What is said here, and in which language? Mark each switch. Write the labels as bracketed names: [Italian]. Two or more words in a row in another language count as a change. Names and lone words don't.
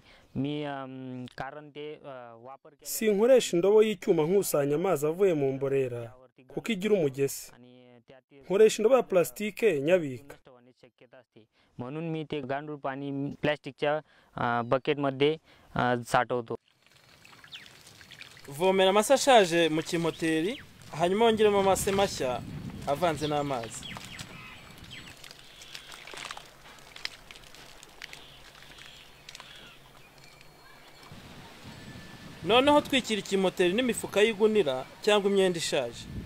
[Marathi] मी कारण ते वापर [Kinyarwanda] sinkoresha indobo y'icyuma nkusanya amazi avuye mu mborera kuko igira umugesi. Nkoresha indobo ya plastike nyabika. [Marathi] म्हणून मी ते गांडूळ पाणी प्लास्टिकच्या बकेटमध्ये साठवतो. [Kinyarwanda] Vomera amase ashaje mu kimoteri hanyuma wongeremo amase mashya avanze n'amazi. Noneho twikira ikimoteri n'imifuka y'igunira cyangwa imyenda ishaje.